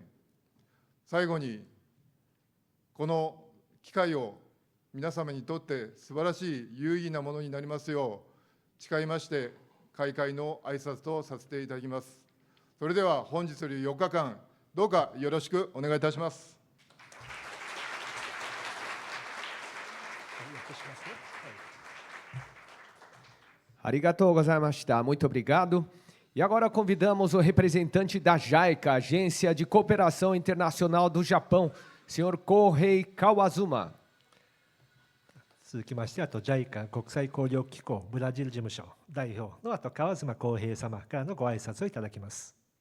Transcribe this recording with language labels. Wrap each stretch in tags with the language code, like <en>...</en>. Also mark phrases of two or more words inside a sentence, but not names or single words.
<ja>最後に、この機会を皆様にとって素晴らしい有意義なものになりますよう、誓いまして、開会の挨拶とさせていただきます。それでは本日より4日間、どうかよろしくお願いいたします。ありがとうございました.</ja> <pt>Muito obrigado. E agora convidamos o representante da JICA, Agência de Cooperação Internacional do Japão, senhor Kohei Kawazuma.</pt> <ja>続きまして、JICA 国際協力機構ブラジル事務所代表の川妻康平様からのご挨拶をいただきます。</ja>